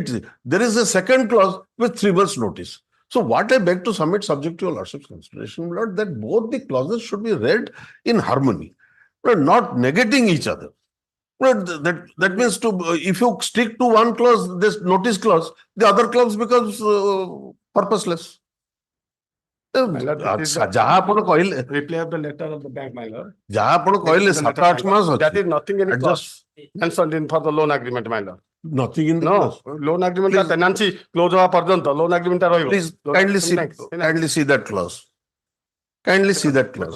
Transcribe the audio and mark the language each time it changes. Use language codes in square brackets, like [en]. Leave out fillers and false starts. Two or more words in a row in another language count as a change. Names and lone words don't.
[en] There is a second clause with 3 months notice. So what I beg to submit subject to your lordship's consideration, Lord, that both the clauses should be read in harmony, not negating each other. That means if you stick to one clause, this notice clause, the other clause becomes purposeless. [or] ଯାହା ଆପଣ କହିଲେ [en] reply of the letter of the bank my lord [or] ଯାହା ଆପଣ କହିଲେ 7-8 ମାସ [en] that is nothing any clause mentioned in for the loan agreement my lord nothing in the no clause. loan agreement [or] ଟା [en] tenancy close [or] ହବା ପର୍ଯ୍ୟନ୍ତ [en] loan agreement [or] ଟା ରହିବ [en] Please kindly see that clause. Kindly see that clause.